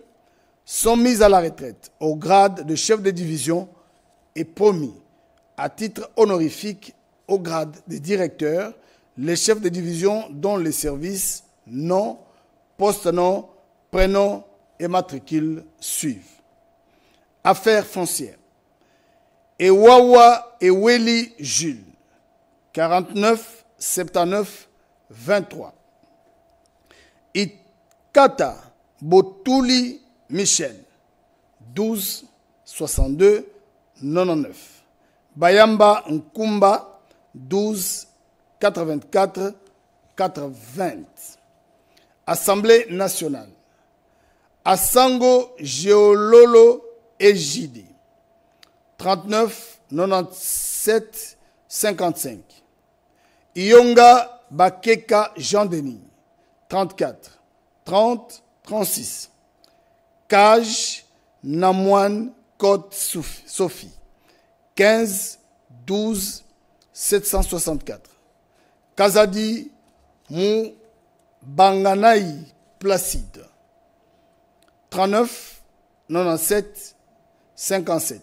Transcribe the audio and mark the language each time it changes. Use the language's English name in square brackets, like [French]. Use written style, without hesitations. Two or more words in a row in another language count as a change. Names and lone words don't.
[French] Sont mis à la retraite au grade de chef de division et promis à titre honorifique au grade de directeur les chefs de division dont les services, nom, poste nom, prénom et matricule suivent. Affaires foncières. Ewawa Eweli Jules, 49 79 23. Ikata Botuli Michel, 12 62 99. Bayamba Nkumba, 12 84 80. Assemblée nationale. Asango Geololo Ejidi, 39 97 55. Iyonga Bakeka Jean-Denis, 34 30 36. Cage Namoine Côte Sophie, 15 12 764. Kazadi Mou Banganaï Placide, 39 97 57.